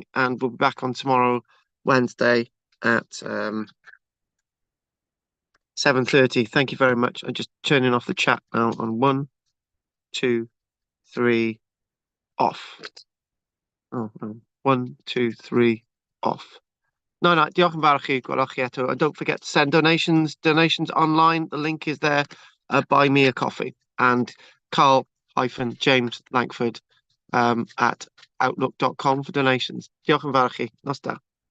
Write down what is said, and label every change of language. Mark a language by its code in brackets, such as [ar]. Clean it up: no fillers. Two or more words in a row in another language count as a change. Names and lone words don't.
[en] And we'll be back on tomorrow, Wednesday at 7:30. Thank you very much. I'm just turning off the chat now on 1, 2, 3, off. Oh, no. 1, 2, 3, off. No, [cy] diolch yn fawr i chi, gwelwch chi eto. [en] And don't forget to send donations online. The link is there. Buy me a coffee. And karl-james langford at outlook.com for donations. [cy] Diolch yn fawr i chi. Nos da.